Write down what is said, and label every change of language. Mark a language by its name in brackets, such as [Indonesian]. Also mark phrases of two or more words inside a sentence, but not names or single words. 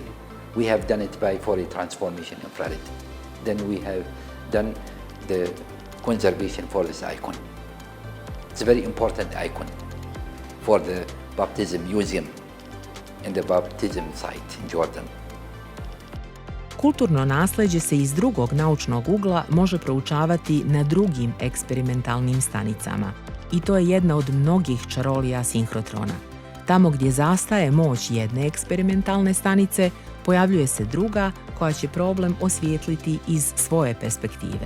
[English] We have done it by Fourier transformation infrared. Then we have done the conservation for this icon. It's a very important icon for the baptism museum in the baptism site in Jordan. [Serbian] Kulturno nasleđe se iz drugog naučnog ugla može proučavati na drugim eksperimentalnim stanicama. I to je jedna od mnogih čarolija sinhrotrona. Tamo gdje zastaje moć jedne eksperimentalne stanice, pojavljuje se druga koja će problem osvijetliti iz svoje perspektive.